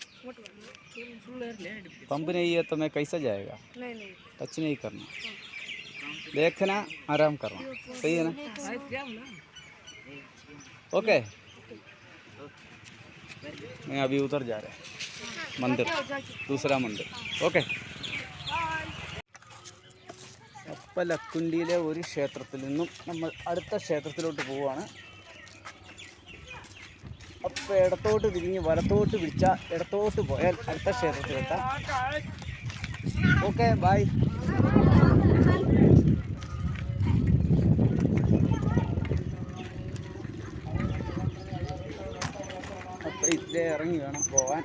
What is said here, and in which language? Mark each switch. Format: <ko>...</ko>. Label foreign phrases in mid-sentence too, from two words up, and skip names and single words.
<hi>पंप नहीं है तो मैं कैसा जाएगा. नहीं टच नहीं करना, देखना, आराम करना. सही है ना? ओके. मैं अभी उधर जा रहा है मंदिर, दूसरा मंदिर. ओके.</hi> <ml>അപ്പോൾ ലക്കുണ്ടിയിലെ ഒരു ക്ഷേത്രത്തിൽ നിന്നും നമ്മൾ അടുത്ത ക്ഷേത്രത്തിലോട്ട് പോവുകയാണ്. അപ്പോൾ ഇടത്തോട്ട് തിരിഞ്ഞ് വലത്തോട്ട് പിടിച്ചാൽ ഇടത്തോട്ട് പോയാൽ അടുത്ത ക്ഷേത്രത്തിലെത്താം.</ml> <en>okay, bye.</en> <ml>അപ്പോൾ ഇതിലെ ഇറങ്ങി വേണം പോകാൻ.</ml>